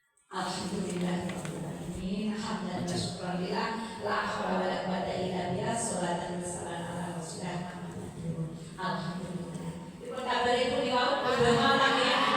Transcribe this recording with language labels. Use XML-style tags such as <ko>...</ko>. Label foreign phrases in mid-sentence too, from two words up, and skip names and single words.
<ar>الحمد لله رب العالمين. حمدا وشكرا لله. لا حول ولا قوة إلا بالله. صلاة وسلام على رسول الله محمد. Alhamdulillah.</ar> <jv>Dipun kabari pun niku kudu malam ya.</jv>